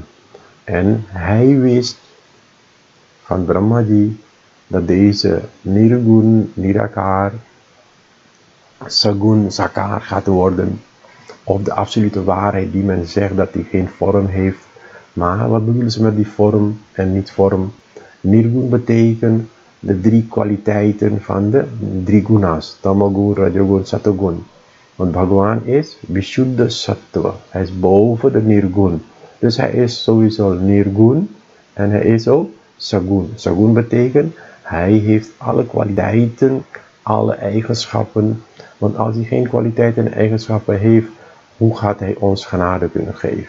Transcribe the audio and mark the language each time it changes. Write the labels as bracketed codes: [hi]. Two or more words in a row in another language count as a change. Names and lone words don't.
[nl] En hij wist van Brahmaji dat deze [sa] Nirgun, Nirakar, Sagun, Sakar [nl] gaat worden. Of de absolute waarheid die men zegt dat hij geen vorm heeft. Maar wat bedoelen ze met die vorm en niet vorm? Nirgun betekent de 3 kwaliteiten van de 3 gunas. [sa] Tamagun, Rajagun, [nl] Satogun. Want Bhagwan is [sa] Vishuddha Sattva. [nl] Hij is boven de Nirgun. Dus hij is sowieso Nirgun en hij is ook Sagun. Sagun betekent hij heeft alle kwaliteiten, alle eigenschappen. Want als hij geen kwaliteiten en eigenschappen heeft, hoe gaat hij ons genade kunnen geven?